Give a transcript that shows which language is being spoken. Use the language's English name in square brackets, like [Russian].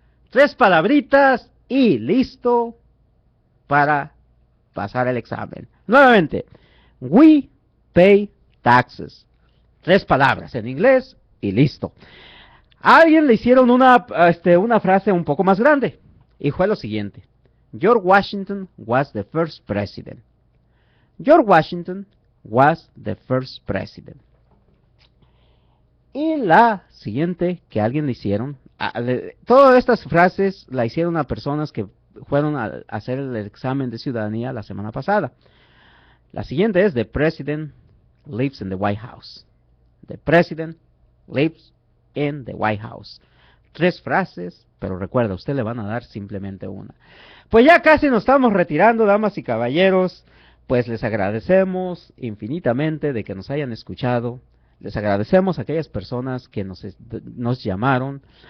[Spanish] 3 palabritas y listo para pasar el examen. Nuevamente, [English] we pay taxes. [Spanish] 3 palabras en inglés y listo. A alguien le hicieron una frase un poco más grande y fue lo siguiente. [English] George Washington was the first president. George Washington was the first president. [Spanish] Y la siguiente que a alguien le hicieron, todas estas frases la hicieron a personas que fueron a hacer el examen de ciudadanía la semana pasada. La siguiente es, [English] the president lives in the White House. The president lives in the White House. [Spanish] 3 frases, pero recuerda, usted le van a dar simplemente una. Pues ya casi nos estamos retirando, damas y caballeros. Pues les agradecemos infinitamente de que nos hayan escuchado. Les agradecemos a aquellas personas que nos llamaron.